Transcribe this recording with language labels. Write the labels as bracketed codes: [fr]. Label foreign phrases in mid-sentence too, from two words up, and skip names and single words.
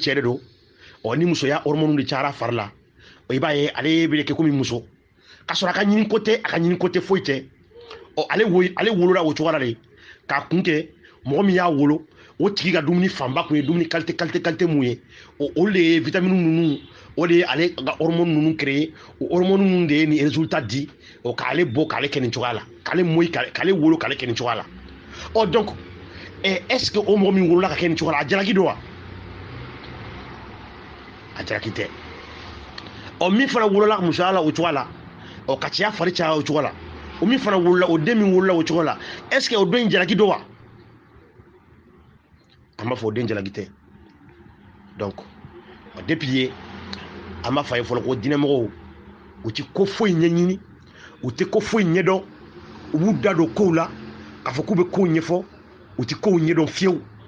[bm] cɛ de don ni musoya hormone de cayara fari la i b'a ye ale bɛ kɛ komi muso ka sɔrɔ a ka ɲini ko tɛ foyi tɛ ale wolola o cogoya la de k'a kun kɛ mɔgɔ min y'a wolo o tigi ka dumuni fanba kun ye dumuni qualité mun ye olu de ye vitamine ninnu o de ye ale ka hormone ninnu créé o hormone ninnu de ye nin résultat di k'ale bɔ k'ale kɛ nin cogoya la k'ale moyi k'ale wolo k'ale kɛ nin cogoya la donc [fr] est ce que [bm] o mɔgɔ min wolola ka kɛ nin cogoya la a jalaki don wa a jalaki tɛ min fana wolola musoya la o cogoya la ka cɛya fari caya o cogoya la o min fana wolola o den min wolola o cogo la [fr] est ce que [bm] o don in jalaki don wa an b'a fɔ o den jalaki tɛ donc depuis ye an b'a fɔ a ye fɔlɔ ko diinɛmɔgɔw u ti ko foyi ɲɛɲini u tɛ ko foyi ɲɛdɔn u b'u da don kow la k'a fɔ k'u bɛ kow ɲɛfɔ u ti kow ɲɛdɔn fiyewu